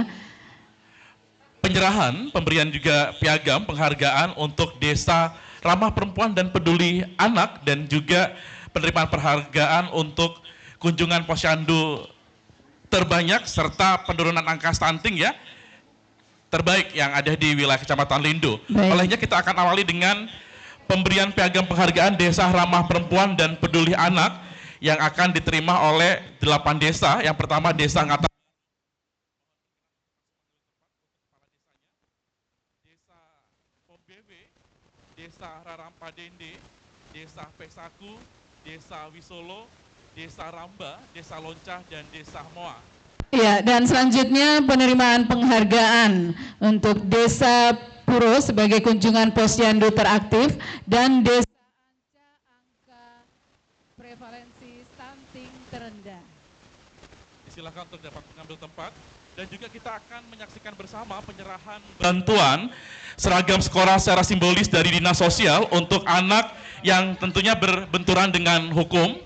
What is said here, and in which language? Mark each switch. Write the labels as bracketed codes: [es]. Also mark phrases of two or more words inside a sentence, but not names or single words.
[id] penyerahan, pemberian juga piagam penghargaan untuk Desa Ramah Perempuan dan Peduli Anak, dan juga penerimaan penghargaan untuk kunjungan posyandu terbanyak serta penurunan angka stunting ya terbaik yang ada di wilayah Kecamatan Lindo. Olehnya kita akan awali dengan pemberian piagam penghargaan Desa Ramah Perempuan dan Peduli Anak yang akan diterima oleh 8 desa. Yang pertama Desa Ngata, Desa Pombewe, Desa Rarampadende, Desa Pesaku, Desa Wisolo, Desa Ramba, Desa Loncah, dan Desa Moa. Ya, dan selanjutnya penerimaan penghargaan untuk Desa Puro sebagai kunjungan posyandu teraktif dan Desa Anca angka prevalensi stunting terendah. Silakan untuk dapat mengambil tempat dan juga kita akan menyaksikan bersama penyerahan bantuan seragam sekolah secara simbolis dari Dinas Sosial untuk anak yang tentunya berbenturan dengan hukum.